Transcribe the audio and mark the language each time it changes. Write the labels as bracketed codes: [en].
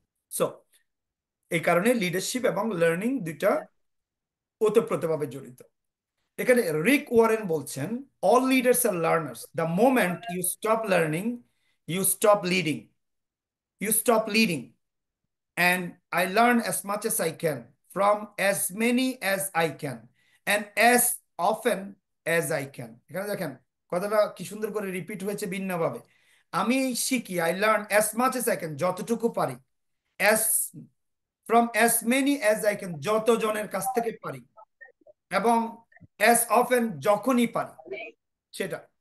[bn] So এই কারণে leadership এবং লার্নিং দুইটা ওতপ্রোতভাবে জড়িত। এখানে রিক ওয়ারেন বলছেন, [en] All leaders are learners, the moment you stop learning you stop leading, you stop leading. And I learn as much as I can from as many as I can and as often as I can. [bn] এখানে দেখেন কথাটা কি সুন্দর করে repeat হয়েছে ভিন্নভাবে। আমি শিখি, [en] I learn as much as I can, [bn] যতটুকু পারি, as from as many as I can, যতজনের কাছ থেকে পারি, এবং অ্যাজ অফেন, যখনই পারি সেটা।